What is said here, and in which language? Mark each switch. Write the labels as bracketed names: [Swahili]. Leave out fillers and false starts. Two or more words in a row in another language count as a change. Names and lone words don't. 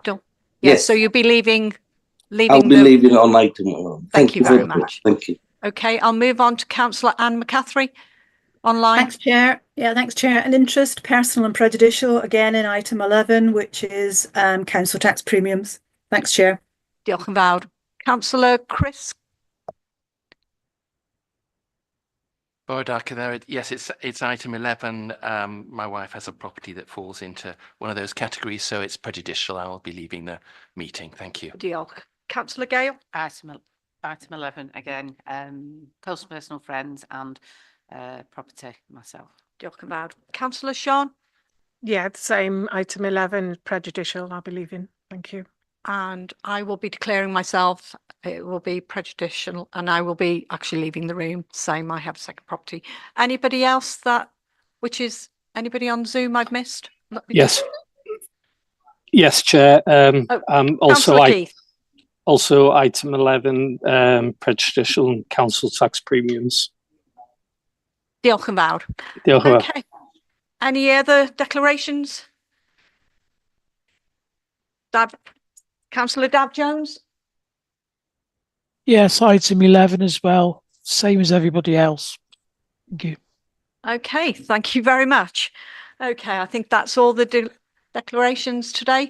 [English] Abdul? Yes, so you'll be leaving I'll be leaving on item 11. Thank you very much. Thank you. Okay, I'll move on to Councillor Anne McCaffrey online. Thanks, Chair. Yeah, thanks, Chair. An interest, personal and prejudicial, again in item 11, which is council tax premiums. Thanks, Chair. [Welsh] Diolch yn fawr. [English] Councillor Chris. Yes, it's item 11. My wife has a property that falls into one of those categories, so it's prejudicial. I will be leaving the meeting. Thank you. Diolch. Councillor Gale. Item 11 again, close personal friends and property myself. [Welsh] Diolch yn fawr. [English] Councillor Sean. Yeah, the same item 11, prejudicial. I'll be leaving. Thank you. And I will be declaring myself. It will be prejudicial and I will be actually leaving the room. Same, I have a second property. Anybody else anybody on Zoom I've missed? Yes. Yes, Chair. Also item 11, prejudicial and council tax premiums. [Welsh] Diolch yn fawr. Diolch yn fawr. [English] Okay. Any other declarations? Councillor Dab Jones. Yes, item 11 as well, same as everybody else. Thank you. Okay, thank you very much. Okay, I think that's all the declarations today.